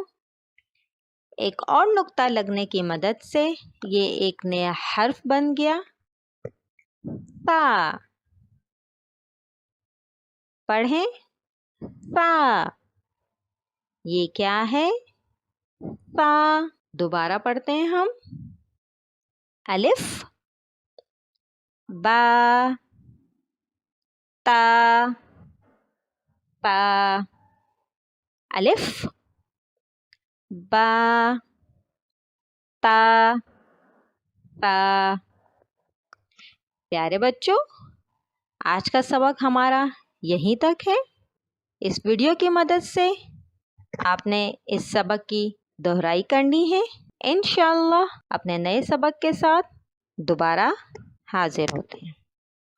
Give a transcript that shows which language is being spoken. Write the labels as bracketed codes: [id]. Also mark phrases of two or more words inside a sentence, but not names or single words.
[ur] ایک اور نقطہ لگنے کی مدد سے یہ ایک نیا حرف بن گیا، تا۔ پڑھیں تا۔ یہ کیا ہے؟ تا۔ دوبارہ پڑھتے ہیں ہم، الف با تا تا، الف با تا تا۔ پیارے بچوں، آج کا سبق ہمارا یہیں تک ہے۔ اس ویڈیو کی مدد سے آپ نے اس سبق کی دہرائی کرنی ہے۔ انشاءاللہ اپنے نئے سبق کے ساتھ دوبارہ حاضر ہوتے ہیں۔